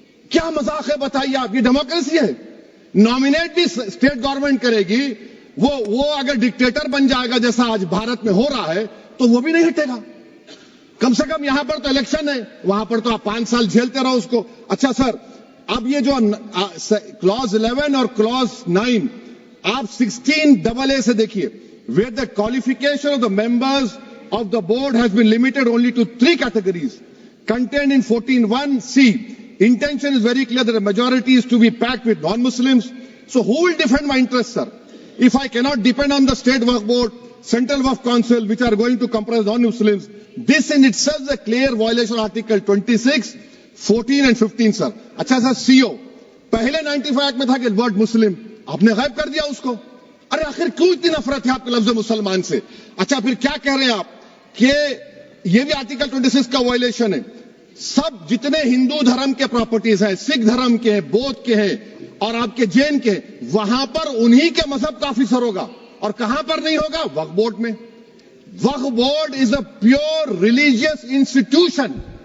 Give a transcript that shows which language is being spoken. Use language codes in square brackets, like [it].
[ur] کیا مذاق ہے بتائیے آپ؟ یہ ڈیموکریسی ہے؟ نامینیٹ بھی اسٹیٹ گورنمنٹ کرے گی، وہ اگر ڈکٹیٹر بن جائے گا جیسا آج بھارت میں ہو رہا ہے تو وہ بھی نہیں ہٹے گا۔ کم سے کم یہاں پر تو الیکشن ہے، وہاں پر تو آپ 5 سال جھیلتے رہو اس کو۔ اچھا سر اب یہ جو کلوز 11 اور کلوز 9 آپ 16AA سے دیکھیے، [en] where the qualification of the members of the board has been limited only to 3 categories contained in 14(1)(c). Intention is very clear that a majority is to be packed with non-Muslims. So who will defend my interests, sir? If I cannot depend on the state waqf board, central waqf council, which are going to comprise non-Muslims, this in itself is a clear violation of Article 26, 14 and 15, sir. [ur] اچھا سر CO پہلے 95 act میں تھا کہ word مسلم، آپ نے غائب کر دیا اس کو۔ ارے آخر کیوں اتنی نفرت ہے آپ کے لفظ مسلمان سے؟ اچھا پھر کیا کہہ رہے ہیں آپ کہ یہ بھی آرٹیکل 26 کا وائلیشن ہے؟ سب جتنے ہندو دھرم کے پراپرٹیز ہیں، سکھ دھرم کے ہیں، بودھ کے ہیں اور آپ کے جین کے، وہاں پر انہی کے مذہب کا آفیسر ہوگا، اور کہاں پر نہیں ہوگا؟ وقف بورڈ میں۔ [en] Waqf board is a pure religious institution,